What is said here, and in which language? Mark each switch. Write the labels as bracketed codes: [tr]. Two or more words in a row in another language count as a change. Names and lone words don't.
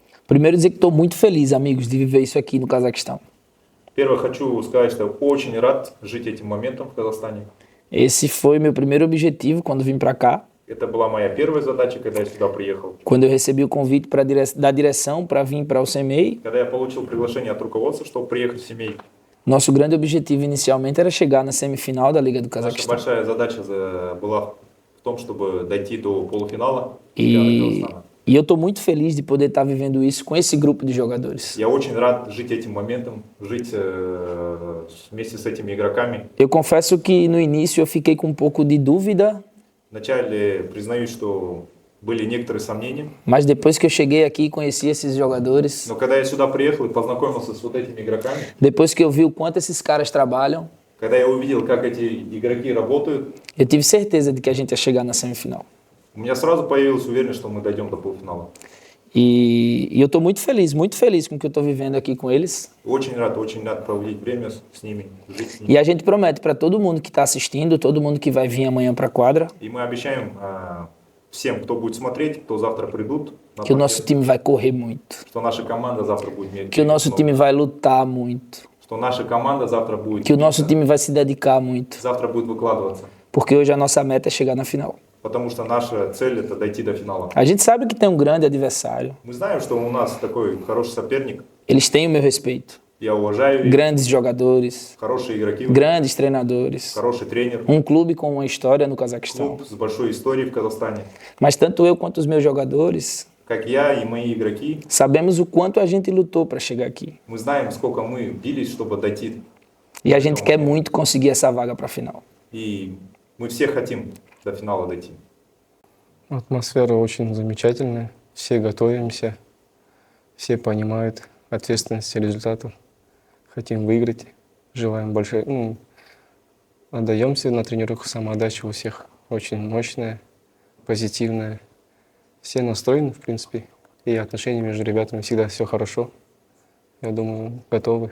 [pt] Primeiro dizer que estou muito feliz, amigos, de viver isso aqui no Cazaquistão. [ru] Первое, хочу сказать, что очень рад жить этим моментом в Казахстане. [pt] Esse foi meu primeiro objetivo quando vim para cá. [ru] Это была моя первая задача, когда я сюда приехал. [pt] Quando eu recebi o convite da direção para vir para o CMEI, [ru] Когда я получил приглашение от руководства, чтобы приехать в семей. [pt] nosso grande objetivo inicialmente era chegar na semifinal da Liga do [ru] Наша [pt] Cazaquistão. [ru] большая задача была в том, чтобы дойти до полуфинала [pt] E, [ru] Казахстана. [pt] e eu estou muito feliz de poder estar vivendo isso com esse grupo de jogadores. [ru] Я очень рад жить этим моментом, жить вместе с этими игроками. [pt] Eu confesso que no início eu fiquei com um pouco de dúvida, [ru] Вначале признаюсь, что были некоторые сомнения, [pt] mas depois que eu cheguei aqui e conheci esses jogadores, [ru] но когда я сюда приехал и познакомился с вот этими игроками, [pt] depois que eu vi o quanto esses caras trabalham, [ru] когда я увидел, как эти игроки работают, [pt] eu tive certeza de que a gente ia chegar na semifinal. [ru] у меня сразу появилась уверенность, что мы дойдем до полуфинала. [pt] E eu estou muito feliz com o que eu estou vivendo aqui com eles. [ru] Очень рад проводить время с ними, жить с [pt] E [ru] ними. [pt] a gente promete para todo mundo que está assistindo, todo mundo que vai vir amanhã para a quadra, [ru] И мы обещаем всем, кто будет смотреть, кто завтра придут, на [pt] que o nosso [ru] турнир, [pt] time vai correr muito, [ru] что наша команда завтра будет [pt] que o nosso time vai lutar muito, [ru] что наша команда завтра будет [pt] que o nosso [ru] биться, [pt] time vai se dedicar muito, [ru] завтра будет выкладываться. [pt] porque hoje a nossa meta é chegar na final. [ru] Потому что наша цель это дойти до финала. [pt] A gente sabe que tem um grande adversário, [ru] Мы знаем, что у нас такой хороший соперник. [pt] eles têm o meu respeito, [ru] Я уважаю их, [pt] grandes jogadores, [ru] хорошие игроки, [pt] grandes treinadores, [ru] хороший тренер, [pt] um clube com uma história no Cazaquistão. [ru] клуб с большой историей в Казахстане. [pt] Mas tanto eu quanto os meus jogadores [ru] Как я и мои игроки, [pt] sabemos o quanto a gente lutou para chegar aqui. [ru] мы знаем, сколько мы бились, чтобы дойти. [pt] E a gente quer muito conseguir essa vaga para a final. [ru] И мы все хотим до финала дойти. Атмосфера очень замечательная, все готовимся, все понимают ответственность результатов, хотим выиграть, желаем большой, отдаемся на тренировку, самоотдача у всех очень мощная, позитивная, все настроены в принципе, и отношения между ребятами всегда все хорошо, я думаю, готовы.